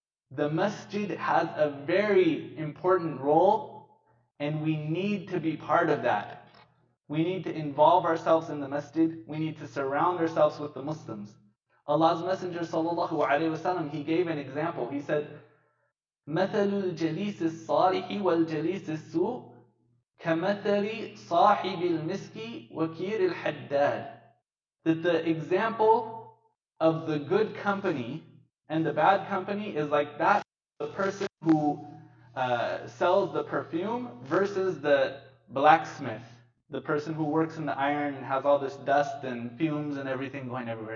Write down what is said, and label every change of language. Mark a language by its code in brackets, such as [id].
[en] The masjid has a very important role, and we need to be part of that. We need to involve ourselves in the masjid. We need to surround ourselves with the Muslims. Allah's Messenger sallallahu alaihi wasallam, he gave an example. [ar] He said, "مثل الجليس الصالح والجليس السوء كمثل صاحب المسك وكير الحداد." [en] That the example of the good company and the bad company is like that the person who sells the perfume versus the blacksmith, the person who works in the iron and has all this dust and fumes and everything going everywhere.